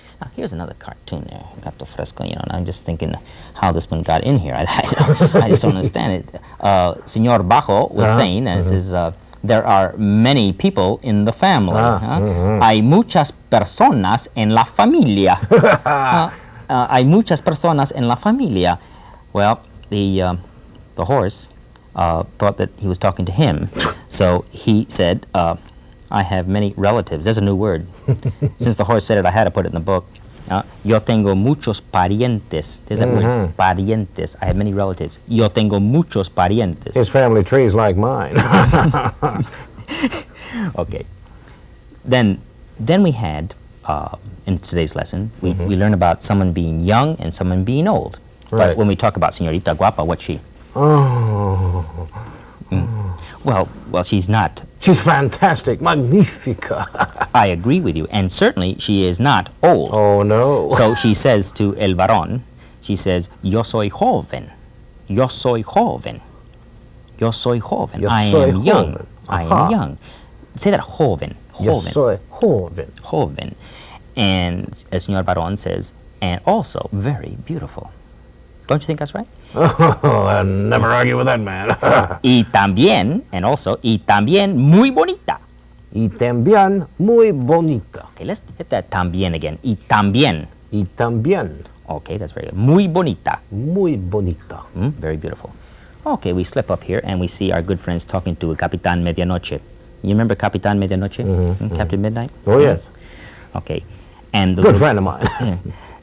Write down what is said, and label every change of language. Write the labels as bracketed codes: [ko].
[en] Now, here's another cartoon there. Gato fresco, and I'm just thinking how this one got in here. I just don't understand it. Señor Bajo was saying, says, there are many people in the family. [es] Hay muchas personas en la familia. Hay muchas personas en la familia. [en] Well, the horse thought that he was talking to him, so he said, I have many relatives. There's a new word. Since the horse said it, I had to put it in the book. [es] Yo tengo muchos parientes. [en] There's that word, parientes. I have many relatives. [es] Yo tengo muchos parientes. [en] His family tree is like mine. Okay. Then we had, in today's lesson, we learned about someone being young and someone being old. Right. But when we talk about Señorita Guapa, what's she? Well, she's not. She's fantastic, magnífica. I agree with you. And certainly she is not old. Oh, no. So she says to el varón, she says, [es] yo soy joven. Yo soy joven. Yo soy joven. Yo [en] I [es] soy [en] am young. [es] joven. [en] I am young. Say that, joven. [es] Yo Joven. soy joven. Joven. [en] And el señor varón says, and also very beautiful. Don't you think that's right? Oh, I never argue with that man. [es] Y también, [en] and also, [es] y también muy bonita. Y también muy bonita. [en] Okay, let's hit that también again. [es] Y también. Y también [en] Okay, that's very good. [es] Muy bonita. muy bonita. [en] Very beautiful. Okay, we slip up here and we see our good friends talking to Capitan Medianoche. You remember Capitan Medianoche? Captain Midnight? Oh, yes. Okay. And the Good little- friend of mine.